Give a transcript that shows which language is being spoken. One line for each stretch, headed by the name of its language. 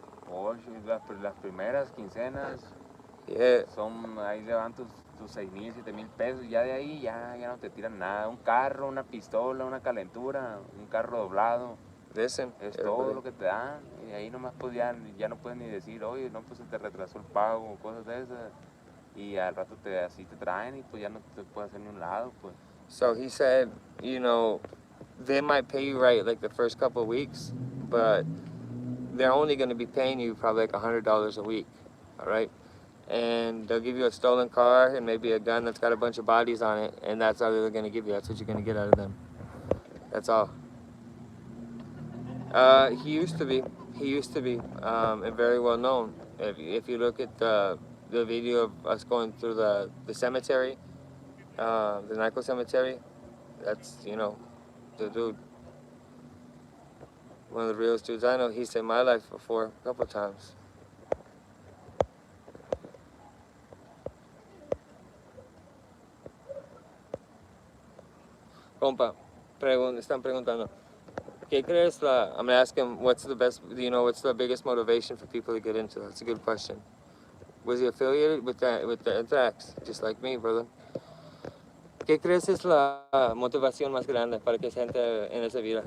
Spanish: 8, las primeras quincenas son, ahí le van tus 6,000, 7,000 pesos, ya de ahí ya no te tiran nada. Un carro, una pistola, una calentura, un carro doblado.
English: Listen,
Spanish: es todo lo que te dan. Y ahí nomás pues ya no puedes ni decir, oye, no, pues se te retrasó el pago, cosas de esas. Y al rato así te traen y pues ya no te puedes hacer ni un lado, pues.
English: So he said, they might pay you right like the first couple of weeks, but they're only going to be paying you probably like $100 a week, all right? And they'll give you a stolen car and maybe a gun that's got a bunch of bodies on it, and that's all they're going to give you. That's what you're going to get out of them. That's all. He used to be, and very well known. If you look at the video of us going through the cemetery, the narco cemetery, that's, the dude. One of the realest dudes I know. He saved my life before a couple of times.
Spanish: Compa, están preguntando, ¿qué crees
English: I'm gonna ask him what's the biggest motivation for people to get into it? That's a good question. Was he affiliated with the Antrax, just like me, brother?
Spanish: ¿Qué crees es la motivación más grande para que esa gente en esa vida?